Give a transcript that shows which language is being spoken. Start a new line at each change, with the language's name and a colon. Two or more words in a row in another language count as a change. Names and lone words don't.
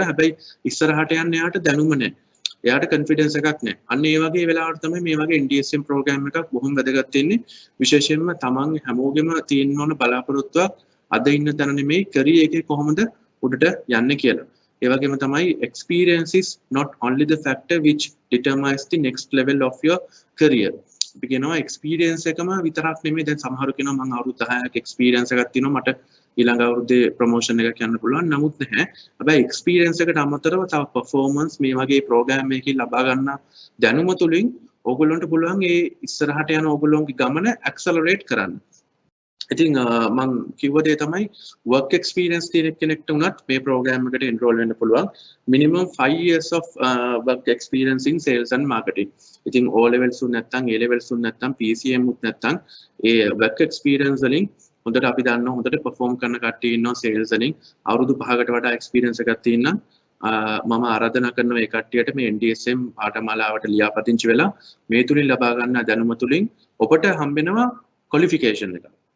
Sinhala: හැබැයි ඉස්සරහට යන්න එයාට දැනුම නැහැ. එයාට කොන්ෆිඩන්ස් එකක් නැහැ. අන්න ඒ වගේ වෙලාවට තමයි මේ වගේ NDSM ප්‍රෝග්‍රෑම් එකක් බොහොම වැදගත් වෙන්නේ. විශේෂයෙන්ම තමන් හැමෝගෙම තියෙන්න ඕන බලාපොරොත්තුවක් අද ඉන්න තැන නෙමෙයි කැරියර් එකේ කොහොමද උඩට යන්නේ කියලා. ඒ වගේම තමයි
English: experience is not only the factor which determines the next level of your career.
Sinhala: අපි කියනවා experience එකම විතරක් නෙමෙයි. දැන් සමහරු කියනවා මම අවුරුදු 10ක experience එකක් තියෙනවා මට ඊළඟ අවුරුද්දේ ප්‍රොමෝෂන් එකක් යන්න පුළුවන්. නමුත් නැහැ. හැබැයි experience එකට අමතරව තව performance මේ වගේ program එකකින් ලබා ගන්න දැනුම තුලින් ඕගොල්ලන්ට පුළුවන් ඒ ඉස්සරහට යන ඕගොල්ලන්ගේ ගමන accelerate කරන්න. ඉතින් මම කිව්ව දේ තමයි
English: work experience
Sinhala: තියෙන කෙනෙක්ට උනත් මේ program එකට enroll වෙන්න පුළුවන්.
English: minimum 5 years of work experience in sales and marketing.
Sinhala: ඉතින් O levels උත් නැත්නම් A levels උත් නැත්නම් PCM උත් නැත්නම් ඒ
English: work experience
Sinhala: වලින් හොඳට අපි දන්නවා හොඳට perform කරන කට්ටිය ඉන්නවා sales වලින් අවුරුදු 5කට වඩා experience එකක් තියෙනවා. මම ආරාධනා කරනවා ඒ කට්ටියට මේ NDSM පාඨමාලාවට ලියාපදිංචි වෙලා මේ තුලින් ලබා ගන්න දැනුම තුලින් ඔබට හම්බෙනවා qualification එක.